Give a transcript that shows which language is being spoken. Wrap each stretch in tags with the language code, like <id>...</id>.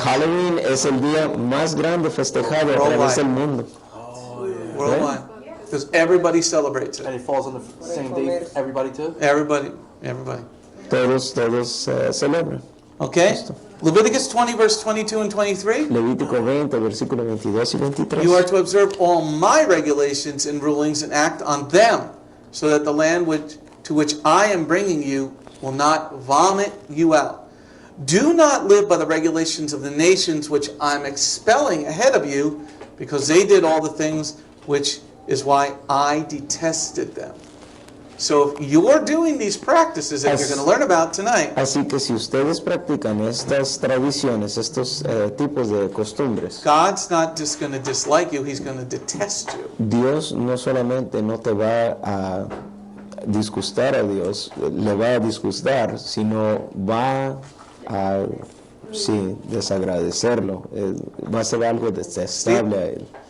<es>Halloween es el día más grande festejado a través del mundo.</es> <en>Worldwide. Because everybody celebrates And it falls on the same day for everybody too? Everybody.</en> <es>Todos celebran.</es> <en>Okay? Leviticus 20, verse 22 and 23.</en> <es>Levítico 20, versículos 22 y 23.</es> <en>You are to observe all my regulations and rulings and act on them, so that the land to which I am bringing you will not vomit you out. Do not live by the regulations of the nations which I'm expelling ahead of you, because they did all the things which is why I detested them. So if you're doing these practices that you're going to learn about tonight,</en> <es>Así que si ustedes practican estas tradiciones, estos tipos de costumbres,</es> <en>God's not just going to dislike you, He's going to detest you.</en> <es>Dios no solamente no te va a disgustar a Dios, le va a disgustar, sino va a desagradecerlo, va a ser algo detestable a él.</es>